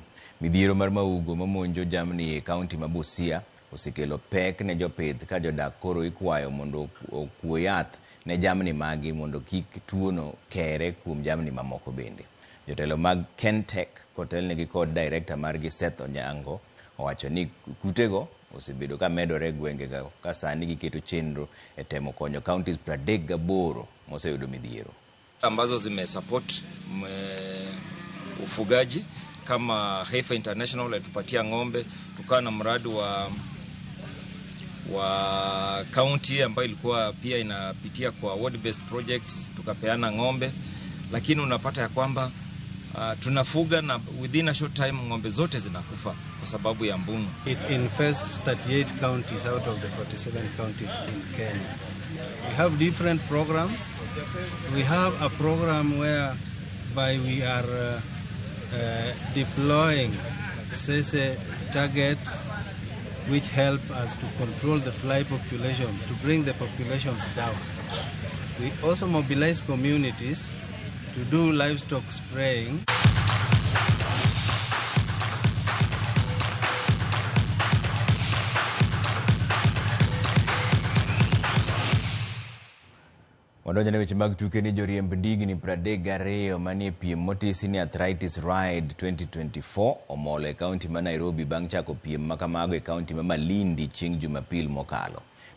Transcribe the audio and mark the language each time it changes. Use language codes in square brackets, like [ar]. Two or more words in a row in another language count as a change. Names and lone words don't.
[luo] Midhiero mar maugo mamonjo jamni e kaunti ma Busia osekelo pek ne jopith ka jodak koro ikwayo mondo okuo yath ne jamni magi mondo kik tuono kere kuom jamni mamoko bende. Jotelo mag Kentech kotelnegi kod director margi Seth Onyango owacho ni kutego osebedo ka medore gwengega ka sani giketo chenro e temo konyo counties 38 moseyudo midhiero. [sw] Ambazo zimesupport ufugaji kama Heifer International alitupatia ng'ombe, tukawa na mradi wa county ambayo ilikuwa pia inapitia kwa [en] ward based projects, [sw] tukapeana ng'ombe, lakini unapata ya kwamba tunafuga na [en] within a short time [sw] ng'ombe zote zinakufa kwa sababu ya mbunu. [en] It infests 38 counties out of the 47 counties in Kenya. We have different programs. We have a program whereby we are deploying SESE targets which help us to control the fly populations, to bring the populations down. We also mobilize communities to do livestock spraying. [luo] Wadonjane weche mag tuke ni joriemb ndigni 32 manie piem motisi ni Arthritis Ride 2024 omolo e kaunti ma Nairobi bang' chako piem makamago e kaunti ma Malindi chieng' Jumapil mokalo.